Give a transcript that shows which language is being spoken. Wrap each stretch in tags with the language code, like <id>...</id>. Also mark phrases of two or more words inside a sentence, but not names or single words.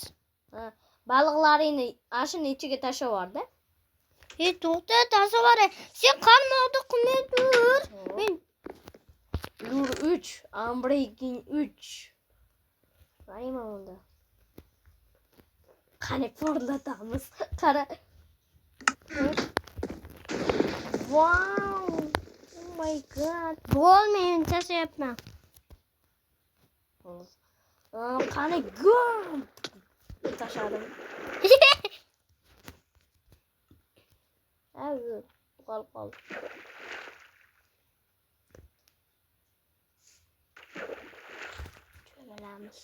<uz>Baliqlaringni ashuni ichiga tashlab yuborda. To'xta, tasavvur. Sen qarmoqda qilmay tur. Men Lur 3, Unbreaking 3. Nima unda? Qani porlatamiz. Qara. Wow!</uz> <en>Oh my god.</en> <uz>bo'lmaydi, tashlayapman. Qani gum. Tashladim. Ayy, qol. Cho'milamiz.</uz>